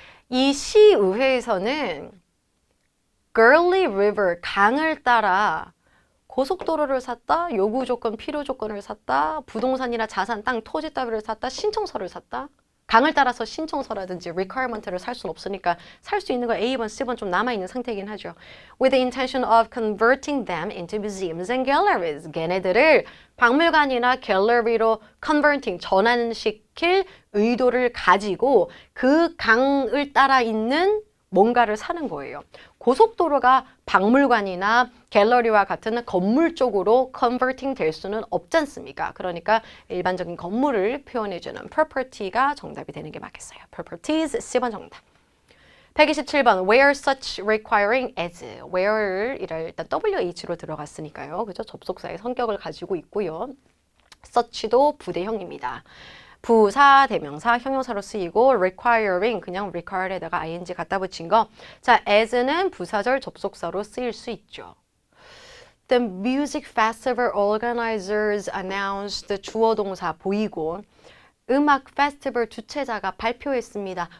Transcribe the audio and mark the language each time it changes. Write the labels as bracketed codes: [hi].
[ko] 이 시의회에서는 Gurley River, 강을 따라 고속도로를 샀다, 요구 조건, 필요 조건을 샀다, 부동산이나 자산, 땅, 토지 따위를 샀다, 신청서를 샀다. 강을 따라서 신청서라든지 requirement를 살 수는 없으니까 살 수 있는 거 A번, C번 좀 남아있는 상태이긴 하죠. [en] With the intention of converting them into museums and galleries. [ko] 걔네들을 박물관이나 갤러리로 converting, 전환시킬 의도를 가지고 그 강을 따라 있는 뭔가를 사는 거예요. 고속도로가 박물관이나 갤러리와 같은 건물 쪽으로 컨버팅 될 수는 없지 않습니까? 그러니까 일반적인 건물을 표현해주는 property가 정답이 되는 게 맞겠어요. properties, C번 정답. 127번, [en] where such requiring as, [ko] where를 일단 WH로 들어갔으니까요. 그죠? 접속사의 성격을 가지고 있고요. such도 부대형입니다. 부사, 대명사, 형용사로 쓰이고 requiring 그냥 require에다가 ing 갖다 붙인 거. 자, as는 부사절 접속사로 쓰일 수 있죠. [en] The music festival organizers announced [ko] 주어 동사 보이고 음악 페스티벌 주최자가 발표했습니다.